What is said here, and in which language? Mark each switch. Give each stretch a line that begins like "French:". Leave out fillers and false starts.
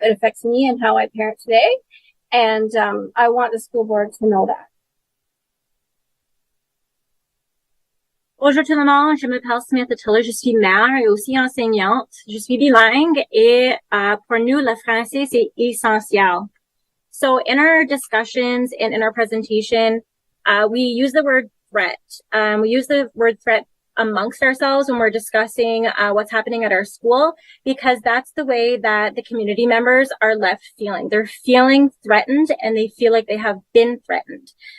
English: It affects me and how I parent today. And I want the school board to know that.
French: Bonjour tout le monde, je m'appelle Samantha Tiller, je suis mère et aussi enseignante. Je suis bilingue et pour nous, le français, c'est essentiel.
English: So in our discussions and in our presentation, we use the word threat. We use the word threat amongst ourselves when we're discussing what's happening at our school, because that's the way that the community members are left feeling. They're feeling threatened and they feel like they have been threatened.